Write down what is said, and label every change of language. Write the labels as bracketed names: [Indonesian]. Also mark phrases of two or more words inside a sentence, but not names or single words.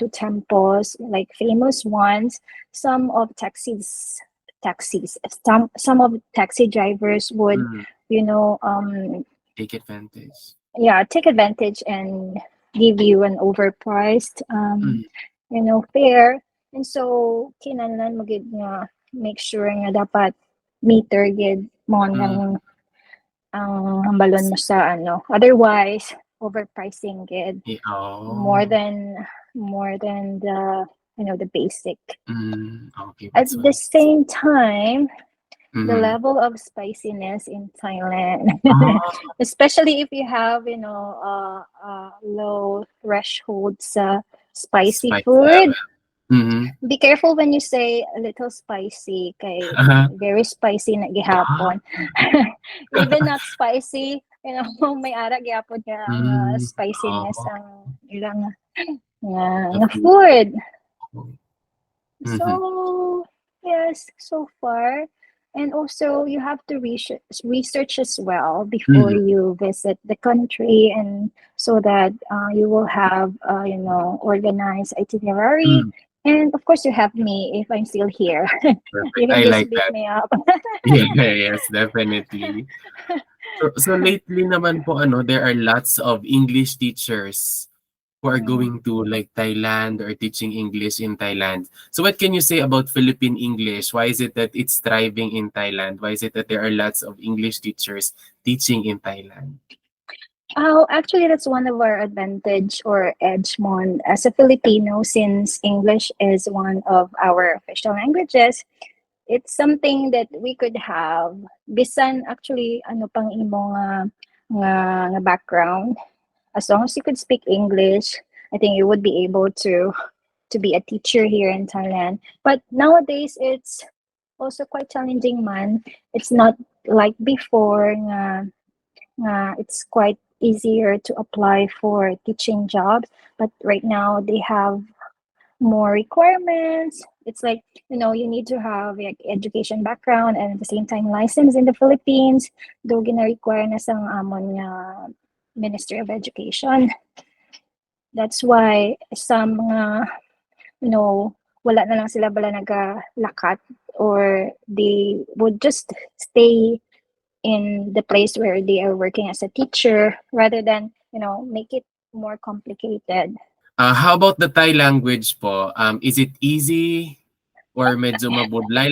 [English] to temples, like famous ones, some of taxis some of taxi drivers would Mm. you know um Take advantage. yeah, take advantage and give you an overpriced Mm. fare. And so [Hiligaynon] kinahanglan mo gid nga [English] make sure [Hiligaynon] nga dapat meter gid mo Mm. ang hambalon mo sa [English] otherwise overpricing [Hiligaynon] gid more Oh. [English] than the the basic. Okay, At that's the why. same time, the Mhm. level of spiciness in Thailand, Ah, especially if you have, low thresholds spicy spice food. level. Mhm. Be careful when you say a little spicy, kay very spicy na Ah. gihapon. Even not spicy, [Hiligaynon] may ara gihapon nga ang Hmm. spiciness Oh, ang ilang the nga [English] food. food. Mhm. So, yes, so far. And also, you have to research as well before Mhm. you visit the country, and so that you will have, organized itinerary. Mm. And of course, you have me if I'm still here. You Perfect. can I just like beat that. me up. Yeah, yes, definitely. So lately [Filipino] naman po ano, [English] there are lots of English teachers who are Mm. going to like Thailand or teaching English in Thailand. So what can you say about Philippine English? Why is it that it's thriving in Thailand? Why is it that there are lots of English teachers teaching in Thailand? Oh, actually, that's one of our advantage or edge mon as a Filipino, since English is one of our official languages. It's something that we could have. Bisan actually, [Hiligaynon] ano pang imo nga background. [English] As long as you could speak English, I think you would be able to be a teacher here in Thailand. But nowadays, it's also quite challenging man. It's not like before it's quite easier to apply for teaching jobs, but right now they have more requirements. It's like, you need to have like education background and at the same time license in the Philippines. [Hiligaynon] Do gina-require na sang amon nga Ministry of Education. That's why some mga, wala na lang sila bala nagalakat, [English] or they would just stay in the place where they are working as a teacher rather than, make it more complicated. How about the Thai language po? Is it easy or [Hiligaynon] medyo mabudlay?